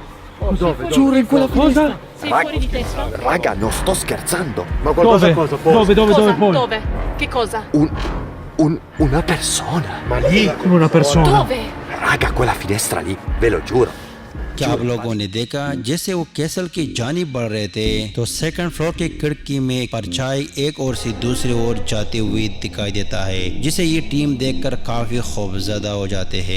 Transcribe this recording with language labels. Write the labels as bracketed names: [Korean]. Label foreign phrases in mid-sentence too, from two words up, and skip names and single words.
[Italian] Dove? Giuro, in quella Cosa? Sei fuori di testa? Raga, non sto scherzando. Ma dove? Dove Cosa? poi? Dove? Che cosa? Una persona. Ma lì come una persona. Dove? Raga, quella finestra lì, ve lo giuro. [Urdu] کیا آپ لوگوں نے دیکھا جیسے وہ کیسل کی جانب بڑھ رہے تھے تو [English] second floor [Urdu] کی کھڑکی میں پرچھائی ایک اور سے دوسری اور جاتے ہوئے دکھائی دیتا ہے، جسے یہ ٹیم دیکھ کر کافی خوفزدہ ہو جاتے ہیں.